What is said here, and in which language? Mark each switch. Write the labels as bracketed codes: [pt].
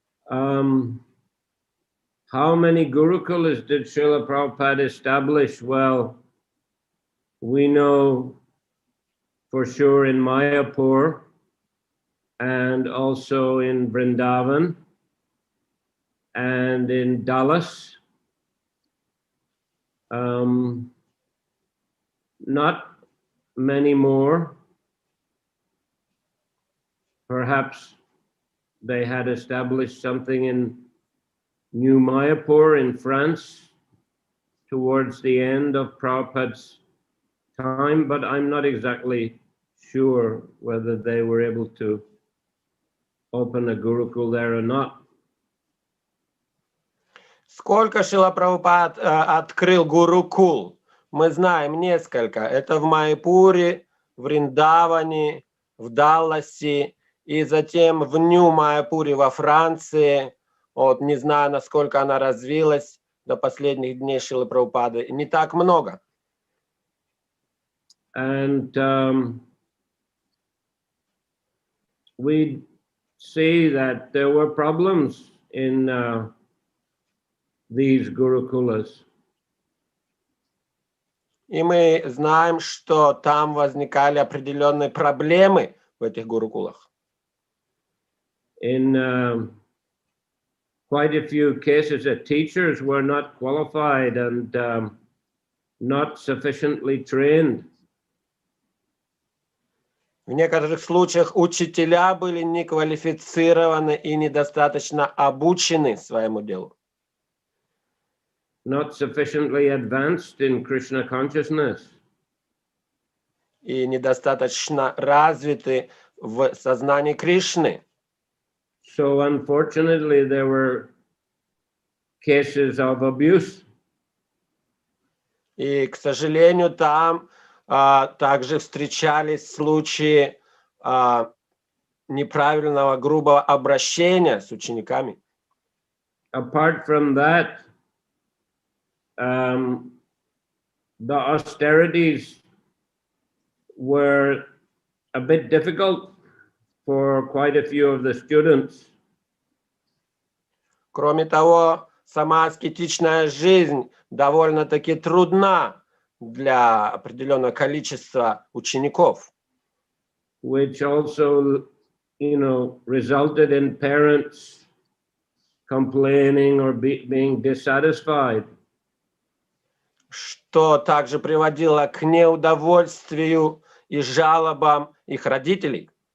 [en] How many Gurukulas did Srila Prabhupada establish? Well, we know for sure in Mayapur and also in Vrindavan and in Dallas. Not many more. Perhaps they had established something in New Mayapur in France towards the end of Prabhupada's time, but I'm not exactly sure whether they were able to open a Gurukul there or not. [ru] Сколько Шрила Прабхупад открыл гурукул? Мы знаем несколько. Это в Майяпуре, в Вриндаване, в Далласе и затем в Нью-Майяпуре во Франции. Вот, не знаю, насколько она развилась до последних дней Шрилы Прабхупады. Не так много. [en] And we see that there were problems in these Gurukulas. [ru] И мы знаем, что там возникали определенные проблемы в этих гурукулах. [en] In quite a few cases, the teachers were not qualified and not sufficiently trained. [ru] В некоторых случаях учителя были неквалифицированы и недостаточно обучены своему делу. [en] Not sufficiently advanced in Krishna consciousness. [ru] И недостаточно развиты в сознании Кришны. [en] So unfortunately, there were cases of abuse. [ru] И, к сожалению, там также встречались случаи неправильного, грубого обращения с учениками. [en] Apart from that, the austerities were a bit difficult for quite a few of the students. [ru] Кроме того, сама аскетичная жизнь довольно-таки трудна для определенного количества учеников. [en] Which also, resulted in parents complaining or being dissatisfied. [ru] Что также приводило к неудовольствию и жалобам их родителей.